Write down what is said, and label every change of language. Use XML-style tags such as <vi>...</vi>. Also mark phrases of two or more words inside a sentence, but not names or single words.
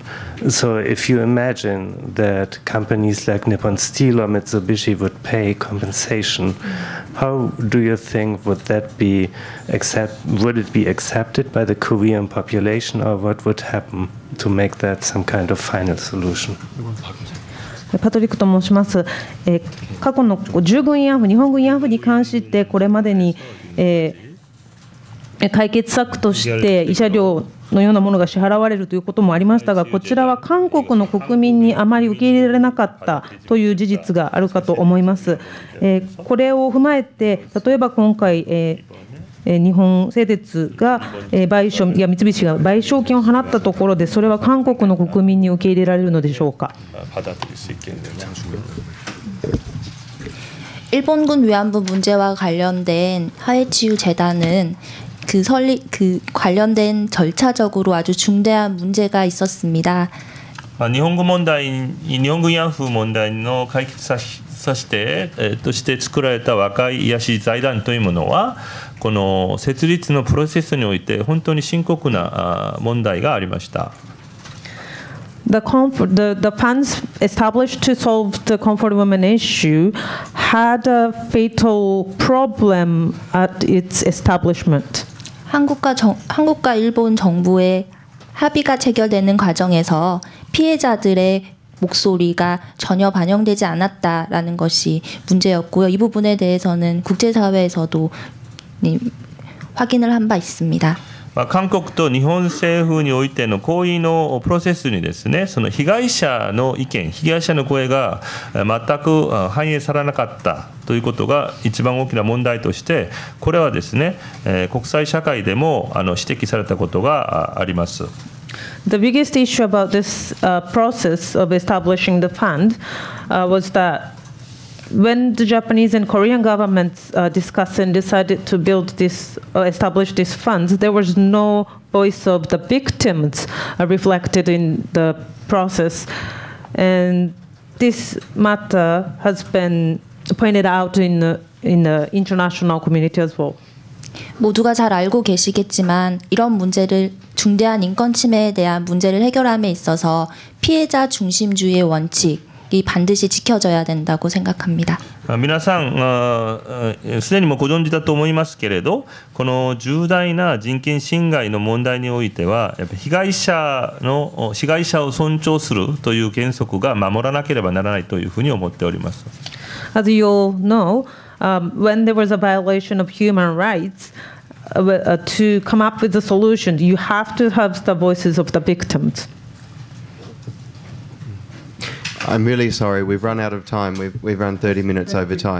<en>So if you imagine that companies like Nippon Steel or Mitsubishi would pay compensation, how do you think would it be accepted by the Korean population, or what would happen to make that some kind of final solution?</en> <ja>パトリックと申します。過去の従軍慰安婦、日本軍慰安婦に関してこれまでに、解決策として慰謝料のようなものが支払われるということもありましたが、こちらは韓国の国民にあまり受け入れられなかったという事実があるかと思います。これを踏まえて、例えば今回、日本製鉄が賠償や三菱が賠償金を払ったところで、それは韓国の国民に受け入れられるのでしょうか。</ja> <ko>일본군 위안부 문제와 관련된 화해치유재단은 그 관련된 절차적으로 아주 중대한 문제가 있었습니다.</ko> <ja>日本軍慰安婦問題の解決させてとして作られた和解癒し財団というものは、この設立のプロセスにおいて本当に深刻な問題がありました。</ja> <en>The funds established to solve the comfort women issue had a fatal problem at its establishment.</en> <ko>한국과 일본 정부의 합의가 체결되는 과정에서 피해자들의 목소리가 전혀 반영되지 않았다라는 것이 문제였고요. 이 부분에 대해서는 국제사회에서도 확인을 한 바 있습니다.</ko> <ja>韓国と日本政府においての合意のプロセスにですね、その被害者の意見、被害者の声が全く反映されなかったということが一番大きな問題として、これはですね、国際社会でも指摘されたことがあります。</ja> <en>The biggest issue about this process of establishing the fund was that when the Japanese and Korean governments discussed and decided to build this, establish these funds, there was no voice of the victims reflected in the process. And this matter has been pointed out in the international community as well.</en> <ko>모두가 잘 알고 계시겠지만 이런 문제를 중대한 인권 침해에 대한 문제를 해결함에 있어서 피해자 중심주의의 원칙 이 반드시 지켜져야 된다고 생각합니다.</ko> <ja>皆さんすでにもご存知だと思いますけれど、この重大な人権侵害の問題においては、やっぱり被害者を尊重するという原則が守らなければならないというふうに思っております。</ja> <en>As you all know, when there was a violation of human rights, to come up with a solution, you have to have the voices of the victims. I'm really sorry. We've run out of time. We've run 30 minutes over time.</en>